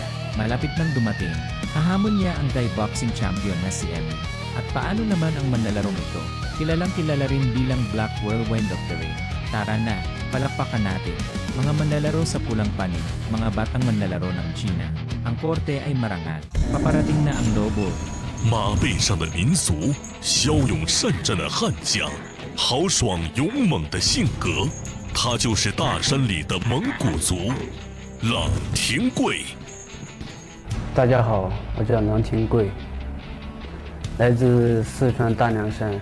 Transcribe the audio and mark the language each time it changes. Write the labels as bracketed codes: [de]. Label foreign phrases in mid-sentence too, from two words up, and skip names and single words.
[tl] Malapit nang dumating, hahamon niya ang [en] Thai boxing champion [tl] na si Emmy. At paano naman ang manlalarong ito? Kilalang kilala rin bilang Black Whirlwind of the Ring. Tara na, palakpakan natin. Mga manlalaro sa pulang panig, mga batang manlalaro ng China. Ang korte ay marangal. Paparating na ang lobo. [zh] 马背上的民族，骁勇善战的悍将，豪爽勇猛的性格。他就是大山里的蒙古族，朗廷贵。大家好，我叫郎廷贵，来自四川大凉山。